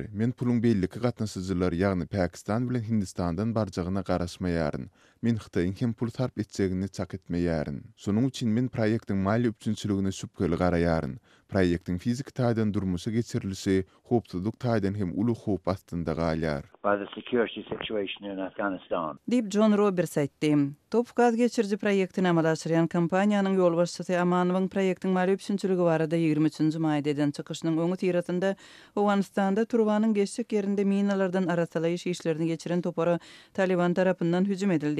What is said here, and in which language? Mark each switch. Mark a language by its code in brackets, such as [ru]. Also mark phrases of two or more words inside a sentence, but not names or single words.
[tk] Men puluň beýliki gatnaşyjylar, ýagny Pakistan bilen Hindistandan barjagyna garaşmaýaryn. Men Hytaýyň hem pul sarp etjegini çak etmeýäryn. Şonuň üçin men proýektiň mali üpçünçiligine şüpkeli garaýaryn. Proýektiň fizik taýdan durmuşy geçirilişi howpsuzlyk taýdan hem uly howp astynda galýar. [en] By the security situation in Afghanistan. [tk] Diýip John Roberts aýtdy. Top gaz geçirici proýektini amal aşyrýan kompaniýanyň ýol başçysy Amanowyň proýektiň mali üpçünçiligi barada 23-nji maýda eden çykyşynyň öňü tiratynda Owganystanda Turwanyň geçjek ýerinde minalardan arasalaýyş işlerini geçiren topara Taliban tarapyndan hüjüm edildi.